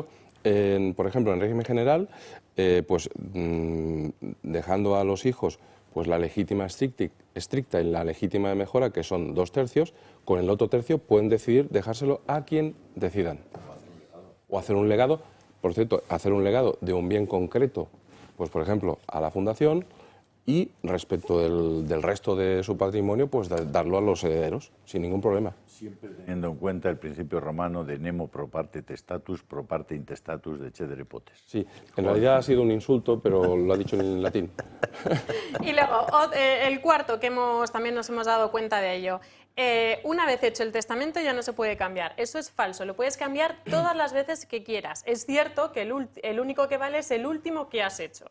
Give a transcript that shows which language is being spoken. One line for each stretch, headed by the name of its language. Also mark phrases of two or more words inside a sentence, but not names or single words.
Spanish: Por ejemplo, en régimen general, dejando a los hijos pues, la legítima estricta y la legítima de mejora, que son 2/3, con el otro tercio pueden decidir dejárselo a quien decidan. O hacer un legado, por cierto, hacer un legado de un bien concreto, pues por ejemplo, a la fundación, y respecto del resto de su patrimonio, pues darlo a los herederos, sin ningún problema. Siempre teniendo en cuenta el principio romano de
Latin: nemo pro parte testatus, pro parte intestatus de cedere potes.
Spanish: Sí, en realidad ha sido un insulto, pero lo ha dicho en latín. Y luego, el cuarto, que también nos hemos dado cuenta de ello. Una vez hecho el testamento ya no se puede cambiar. Eso es falso, lo puedes cambiar todas las veces que quieras. Es cierto que el único que vale es el último que has hecho.